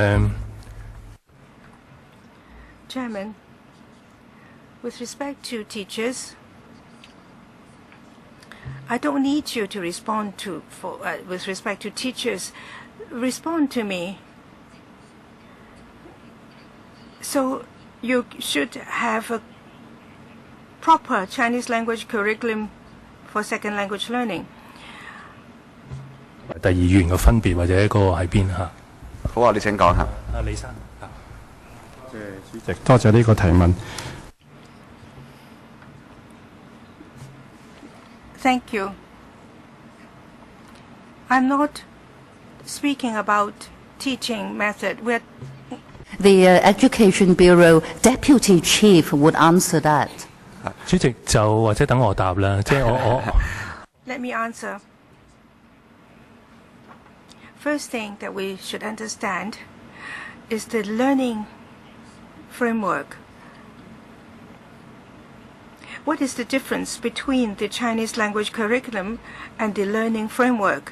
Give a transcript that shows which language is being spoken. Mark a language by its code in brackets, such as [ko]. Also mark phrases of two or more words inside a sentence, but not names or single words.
[en] Chairman, with respect to teachers, I don't need you to respond to with respect to teachers. Respond to me. So you should have a proper Chinese language curriculum for second language learning. [yue] 第二語言嘅分別或者嗰個喺邊嚇？好啊，你請講下。李生。 多謝呢個提問。 [en] Thank you. I'm not speaking about teaching method. The Education Bureau Deputy Chief would answer that. [yue] 主席就或者等我答啦，即係我 [en] Let me answer. First thing that we should understand is the learning framework. What is the difference between the Chinese language curriculum and the learning framework?